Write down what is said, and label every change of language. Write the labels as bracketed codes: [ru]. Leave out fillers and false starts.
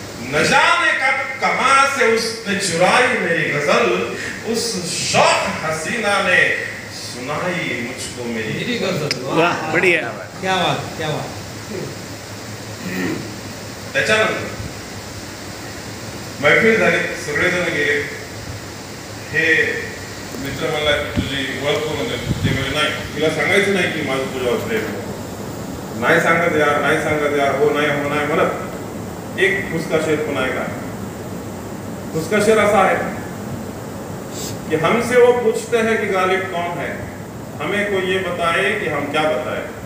[hi] न जाने कब कहां से उसने चुराई मेरी गजल, उस शौक हसीना ने सुनाई मुझको मेरी गजल. वाह, बढ़िया. क्या बात, क्या बात. [mr] त्याच्यानंतर मैफिल झाली, सगळेजण गेले. हे मित्र मला तुझी ओळख करून दे. ते म्हणजे नाही, तिला सांगायचं नाही की माझं तुझ्यावर प्रेम आहे. नाही सांगत यार, नाही सांगत यार, हो नाही हो नाही म्हणत एक उसका शेर पुन्हा ऐका. [hi] उसका शेर [mr] असा [hi] है कि हमसे वो पूछते हैं कि गालिब कौन है, हमें कोई ये बताए कि हम क्या बताए.